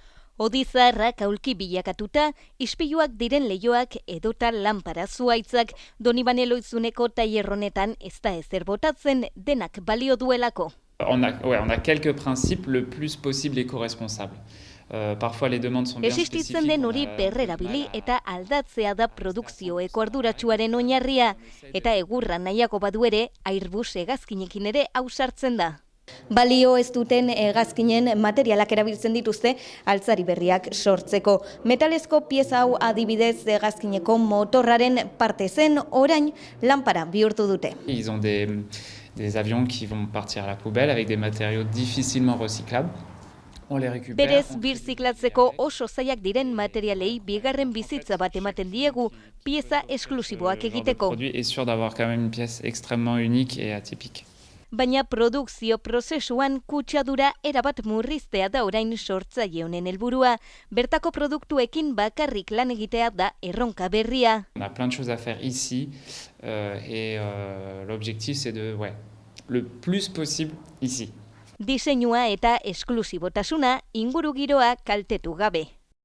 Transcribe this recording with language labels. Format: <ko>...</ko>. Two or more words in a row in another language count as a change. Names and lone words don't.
<eu>Odizaharrak aulki bilakatuta, ispiluak diren leihoak edota lanpara zuhaitzak, Donibane Loizuneko tailerronetan ez da ezer botatzen denak balio duelako.</eu> <fr>On a quelques principes le plus possible éco-responsables. Parfois les demandes sont bien spécifiques.</fr> <eu>Existitzen den hori berrerabili eta aldatzea da produkzioeko arduratsuaren oinarria, eta egurra nahiago badu ere, Airbus hegazkinekin ere ausartzen da. Balio ez duten hegazkinen materialak erabiltzen dituzte altzari berriak sortzeko. Metalezko pieza hau adibidez hegazkineko motorraren parte zen, orain lanpara bihurtu dute.</eu> <fr>Ils ont des avions qui vont partir à la poubelle avec des matériaux difficilement recyclables.</fr> <eu>Berez, birziklatzeko oso zailak diren materialei bigarren bizitza bat ematen diegu, pieza esklusiboak egiteko.</eu> <fr>Le produit est sûr d'avoir quand même une pièce extrêmement unique et atypique.</fr> <eu>Baina produkzio prozesuan kutsadura erabat murriztea da orain sortzaile honen helburua. Bertako produktuekin bakarrik lan egitea da erronka berria.</eu> <fr>On a plein de choses à faire ici et l'objectif c'est de le plus possible ici.</fr> <eu>Diseinua eta esklusibotasuna ingurugiroa kaltetu gabe.</eu>